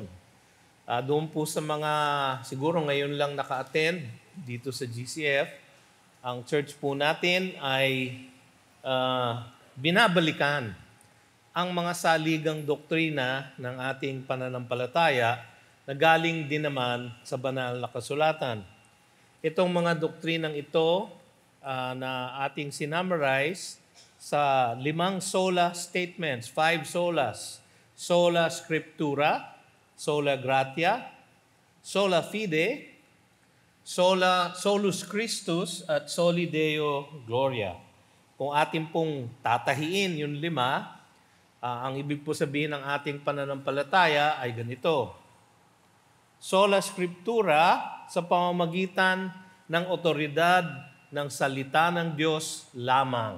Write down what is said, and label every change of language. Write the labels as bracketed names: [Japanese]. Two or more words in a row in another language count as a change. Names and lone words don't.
[Filipino] Doon po sa mga siguro ngayon lang naka-attend dito sa GCF, ang church po natin ay binabalikan ang mga saligang doktrina ng ating pananampalataya na galing din naman sa banal na kasulatan. Itong mga doktrinang ito na ating sinummarize sa 5 sola statements, 5 solas. [Latin] Sola Scriptura, Sola Gratia, Sola Fide, Solus Christus, at Soli Deo Gloria. [Filipino] Kung ating pong tatahiin yung 5, ang ibig po sabihin ng ating pananampalataya ay ganito. [Latin] Sola Scriptura, [Filipino] sa pamamagitan ng otoridad ng salita ng Diyos lamang.